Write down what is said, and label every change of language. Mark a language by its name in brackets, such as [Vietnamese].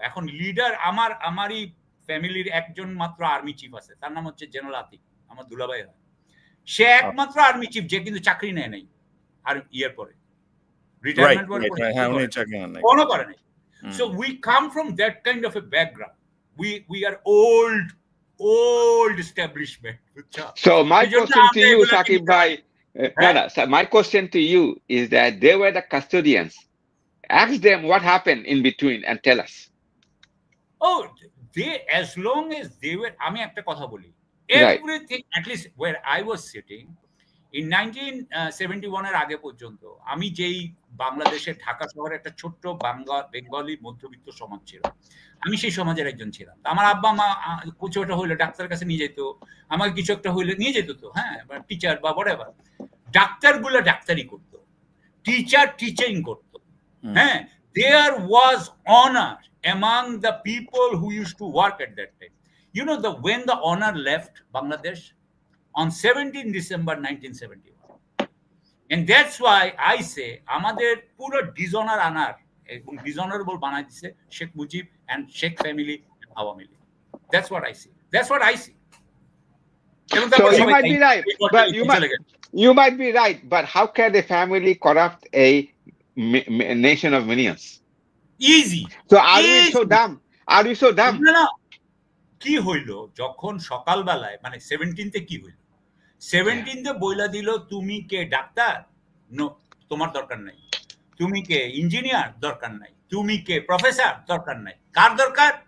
[Bangla] এখন লিডার আমারই ফ্যামিলির একজন মাত্র আর্মি চিফ আছে, তার নাম হচ্ছে জেনারেল আতিক, আমার দুলাভাই হয়। সে একমাত্র আর্মি চিফ যে কিন্তু চাকরি নেয় নাই, আর ইয়ার পরে রিটায়ারমেন্ট কোনো করে নাই। [English] So we come from that kind of a background, we are old establishment. So my question to you, Saqib bhai, my question to you is that they were the custodians. Ask them what happened in between and tell us. Oh, as long as they were, [Bangla] আমি একটা কথা বলি, [English] everything, at least where I was sitting in 1971 [Bangla] এর আগে পর্যন্ত, আমি যেই বাংলাদেশের ঢাকা শহরে একটা ছোট্ট বেঙ্গলি মধ্যবিত্ত সমাজ ছিল, আমি সেই সমাজের একজন ছিলাম। আমার আব্বা মা কিছু একটা হইলে ডাক্তারের কাছে নিয়ে যেত, আমাকে কিছু একটা হইলে নিয়ে যেত, তো হ্যাঁ, টিচার বা whatever। ডাক্তারগুলো ডাক্তারি করতো, টিচার টিচিং করতো, হ্যাঁ। [English] There was honor among the people who used to work at that time. You know, when the honor left Bangladesh on 17 December 1971, and that's why I say [Bangla] আমাদের পুরো dishonour আনার এবং ডিসঅনারেবল বানাই দিছে [English] Sheikh Mujib and Sheikh family and Awami League. That's what I see. So you might be right, but you might be right, but how can the family corrupt a nation of millions? Easy. So are we so dumb? Are we so dumb? [Bangla] না, কি হইলো যখন সকালবেলায়, মানে 17তে কি হইলো, 17তে বইলা দিল তুমি কে ডাক্তার, নো, তোমার দরকার নাই। তুমি কে ইঞ্জিনিয়ার, দরকার নাই। তুমি কে প্রফেসর, দরকার নাই। কার দরকার?